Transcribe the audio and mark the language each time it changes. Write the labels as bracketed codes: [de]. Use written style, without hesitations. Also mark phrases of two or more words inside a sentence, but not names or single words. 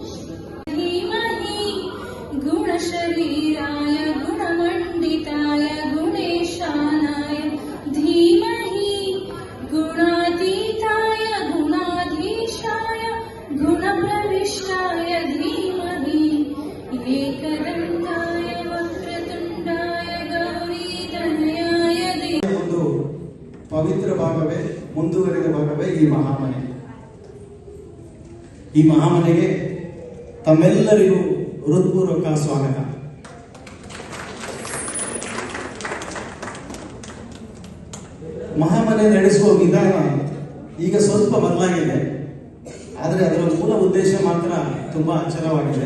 [sa] ಗುಣಶರೀರಾಯ ಗುಣಮಂಡಿತಾಯ ಗುಣೇಶಾನಾಯ ಧೀಮಹಿ ಗುಣಾತೀತಾಯ ಗುಣಾಧೀಶಾಯ ಗುಣಪ್ರವಿಷ್ಟಾಯ ಧೀಮಹಿ ಏಕದಂತಾಯ ವಕ್ರತುಂಡಾಯ ಗೌರೀಧನ್ಯಾಯ. [kn] ಒಂದು ಪವಿತ್ರ ಭಾಗವೇ ಮುಂದುವರೆದ ಭಾಗವೇ ಈ ಮಹಾಮನೆ. ಈ ಮಹಾಮನೆಗೆ ತಮ್ಮೆಲ್ಲರಿಗೂ ಹೃತ್ಪೂರ್ವಕ ಸ್ವಾಗತ. ಮಹಾಮನೆ ನಡೆಸುವ ವಿಧಾನ ಈಗ ಸ್ವಲ್ಪ ಬದಲಾಗಿದೆ, ಆದರೆ ಅದರ ಮೂಲ ಉದ್ದೇಶ ಮಾತ್ರ ತುಂಬಾ ಅಚಲವಾಗಿದೆ.